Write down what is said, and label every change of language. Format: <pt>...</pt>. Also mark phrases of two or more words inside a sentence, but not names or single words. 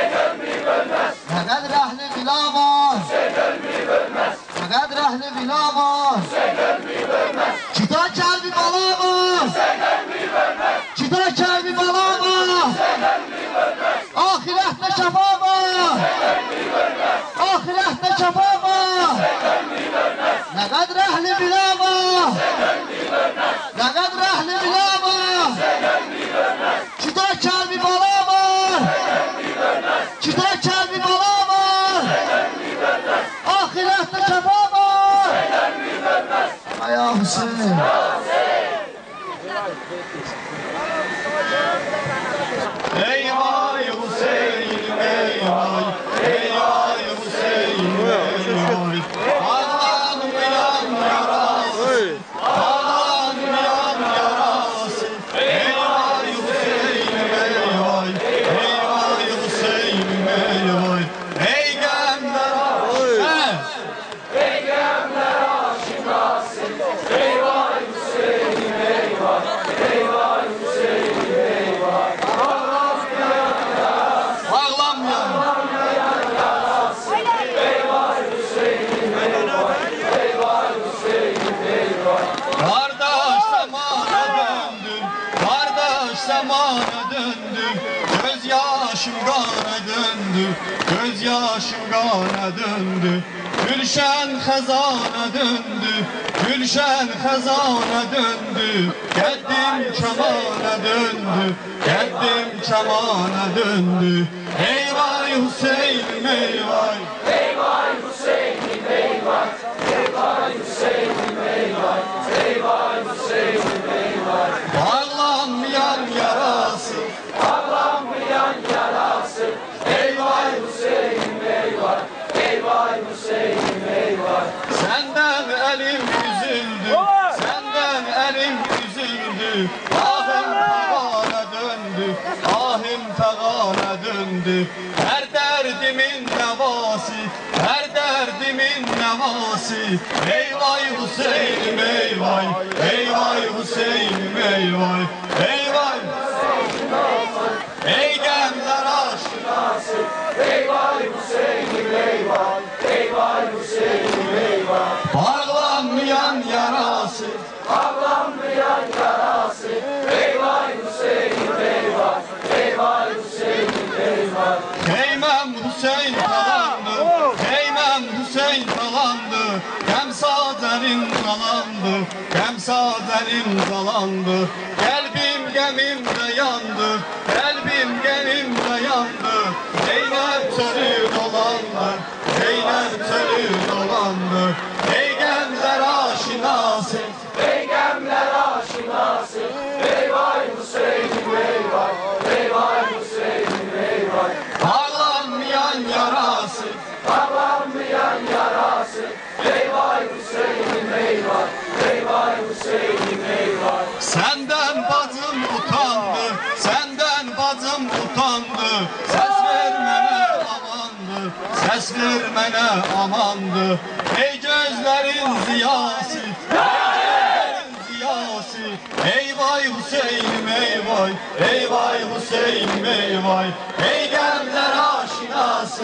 <tr>Ne kadar ahli bila var Ne kadar ahli bila var Cüda kalbi bala var Cüda kalbi bala var Ahirette şefa var Ahirette şefa var Ne kadar ehli bila var Ne kadar ehli bila var Cüda kalbi bala var Cüda kalbi bala var Ahirette şefa var Ya Hüseyin Ey vay Hüseyin, ey vay Ey vay Hüseyin, ey vay Allah'ım yan yarası Allah'ım yan yarası Ey vay Hüseyin, ey vay Ey vay Hüseyin, ey vay Ey gemler aşık Ey gemler aşıkası Ey vay Hüseyin, ey vay Ey vay Hüseyin, ey vay Zamana döndü, gözyaşım kana döndü, gözyaşım kana döndü.</tr> <az>Gülşen xəzana döndü, gülşen xəzana döndü. Qəddim kamana döndü, qəddim kamana döndü.</az> <tr>Ey vay Hüseyin'im ey vay, ey vay Hüseyin'im ey vay, ey vay Hüseyin'im ey vay, ey vay Hüseyin'im ey vay. Bağlanmayan yarası, bağlanmayan yarası. Ey vay Hüseyin'im ey vay, ey vay Hüseyin'im ey vay. Senden elim üzüldü, senden elim üzüldü. Ahim fegana döndü, ahim fegana döndü. Her derdimin nevası, her derdimin nevası. Ey vay Hüseyin'im ey vay, ey vay Hüseyin'im ey vay, ey vay Hüseyin'im ey vay. Ey gemler aşinası, ey vay Hüseyin'im ey vay, ey vay Hüseyin'im ey vay. Bağlanmayan yarası, bağlanmayan yarası. Ey vay Hüseyin'im ey vay, ey vay Hüseyin'im ey vay.</tr> <az>Heymem Hüseyin yalandı, qəmsadəlim qalandı, qəlbim qəmimdə yandı, qəlbim qəmimdə yandı, Zeynəb çölü dolandı, Zeynəb çölü dolandı, Peyğəmbər aşinası,</az> <tr>Peygamber aşinası, eyvay Hüseyin'im eyvay, eyvay Hüseyin'im eyvay. bağlanmayan yarası, Bağlanmayan yarası, eyvay Hüseyin'im eyvay, eyvay Hüseyin'im eyvay. Senden bacım utandı, senden bacım utandı, ses vermene amandı, ses vermene amandı. Ey gözlerin ziyası, ey gözlerin ziyası, eyvay Hüseyin'im eyvay, eyvay Hüseyin'im eyvay, Peygamber aşinası,</tr>